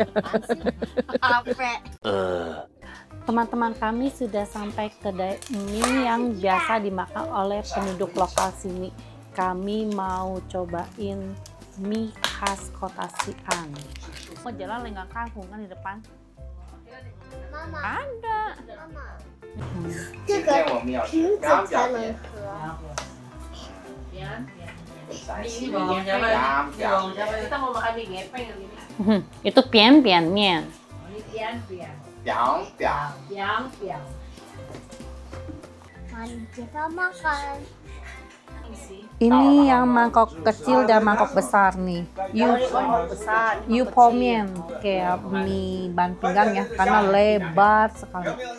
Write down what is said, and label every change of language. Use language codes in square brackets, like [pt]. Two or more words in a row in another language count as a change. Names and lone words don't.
[id] Apa? Teman-teman kami sudah sampai kedai mie yang biasa dimakan oleh penduduk lokal sini. Kami mau cobain mie khas kota Xi'an. Mau jalan lenggang kangkung kan di depan? [zh] 妈妈， [id] Ada. [zh] 妈妈，这个瓶子才能喝。 [id] Kita mau makan mie gepeng ini. Itu pian-pian mie. Ini pian-pian. [zh] 表表 [id] Pian-pian. Mari kita makan. Ini yang mangkok kecil dan mangkok besar nih. Besar. Yupomian kayak mie ban pinggang ya, karena lebar sekali.